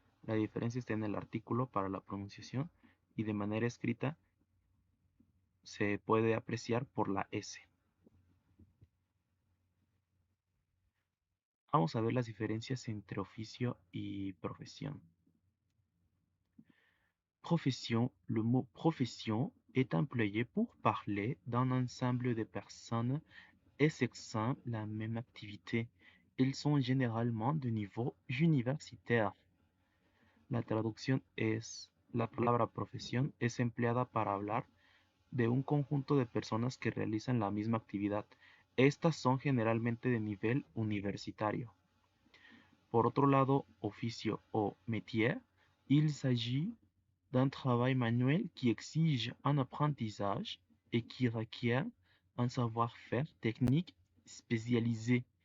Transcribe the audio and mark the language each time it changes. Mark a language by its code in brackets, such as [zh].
[es] La diferencia está en el artículo para la pronunciación y de manera escrita se puede apreciar por la S. Vamos a ver las diferencias entre oficio y profesión. [fr] Profession, le mot profession est employé pour parler d'un ensemble de personnes exerçant la même activité. Ils sont généralement de niveau universitaire. [es] La traducción es, la palabra profesión es empleada para hablar de un conjunto de personas que realizan la misma actividad. Estas son generalmente de nivel universitario. [fr] Por otro lado, oficio o métier, il s'agit d'un travail manuel qui exige un apprentissage et qui requiert un savoir-faire technique spécialisé.